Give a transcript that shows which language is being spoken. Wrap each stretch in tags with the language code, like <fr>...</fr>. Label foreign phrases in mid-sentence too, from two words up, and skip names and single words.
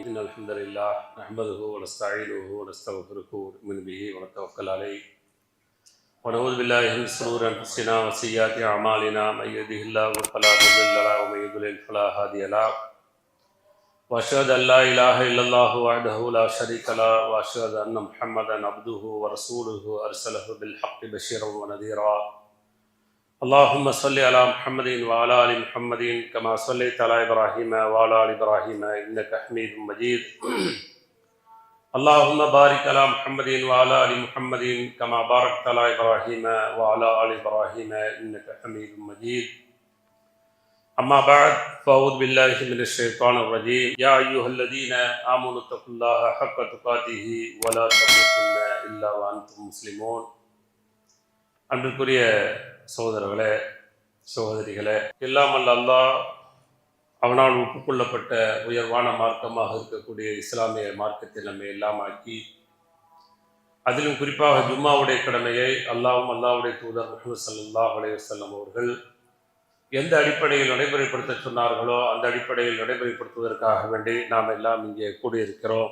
<ar>إن الحمد لله نحمده ونستعينه ونستغفره ونؤمن به ونتوكل عليه ونعوذ بالله من شرور أنفسنا وسيئات أعمالنا من يهده الله فلا مضل له ومن يضلل فلا هادي له وأشهد أن لا إله إلا الله وحده لا شريك له وأشهد أن محمدا عبده ورسوله أرسله بالحق بشيرا ونذيرا. اللهم صل على محمد وعلى ال محمد كما صليت على ابراهيم وعلى ال ابراهيم انك حميد مجيد. اللهم بارك على محمد وعلى ال محمد كما باركت على ابراهيم وعلى ال ابراهيم انك حميد مجيد. اما بعد فاعوذ بالله من الشيطان الرجيم. يا ايها الذين امنوا اتقوا الله حق تقاته ولا تموتن الا وانتم مسلمون.</ar> <ta>அன்பிற்குரிய சகோதரர்களே, சகோதரிகளே, எல்லாம் அல்ல அல்லாஹ் அவனால் ஒப்புக்கொள்ளப்பட்ட உயர்வான மார்க்கமாக இருக்கக்கூடிய இஸ்லாமிய மார்க்கத்தை நம்மை எல்லாம் ஆக்கி, அதிலும் குறிப்பாக ஜும்மாவுடைய கடமையை அல்லாஹ்வும் அல்லாஹ்வுடைய தூதர் முஹம்மது</ta> <ar>صلى الله عليه وسلم</ar> <ta>அவர்கள் எந்த அடிப்படையில் நடைமுறைப்படுத்த சொன்னார்களோ அந்த அடிப்படையில் நடைமுறைப்படுத்துவதற்காக வேண்டி நாம் எல்லாம் இங்கே கூடியிருக்கிறோம்.</ta>